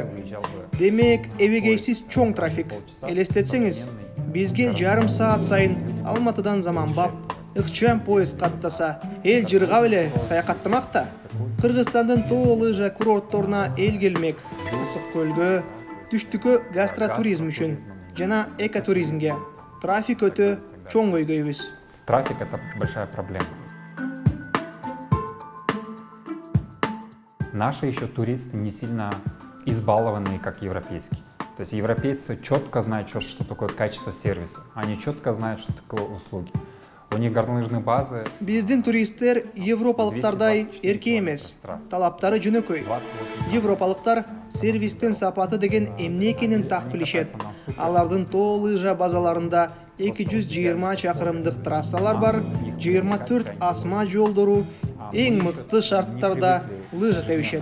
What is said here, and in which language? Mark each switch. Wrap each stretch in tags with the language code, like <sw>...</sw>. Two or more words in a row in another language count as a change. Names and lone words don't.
<ky>Демек, эбегейсиз чоң трафик. Элестетсеңиз, бизге жарым саат сайын Алматыдан Заманбап ыкчам поезд каттаса, эл жыргап эле саякаттамак да. Кыргызстандын тоо лыжа курортторуна эл келмек. Ысык көлгө, түштүккө гастротуризм үчүн жана экотуризмге. Трафик өтө чоң көйгөйбүз.</ky> <ru>Трафик — это большая проблема. Наши еще туристы не сильно избалованные, как европейские. То есть европейцы четко знают, что такое качество сервиса. Они четко знают, что такое услуги. У них горнолыжные базы.</ru> <ky>Биздин туристтер европалыктардай эрке эмес. Талаптары жөнөкөй. Европалыктар сервистин сапаты деген эмне экенин так билишет. Алардын тоо лыжа базаларында 220 чакырымдык трассалар бар, 24 асма жолдору, эң мыкты шарттарда лыжа тебишет.</ky>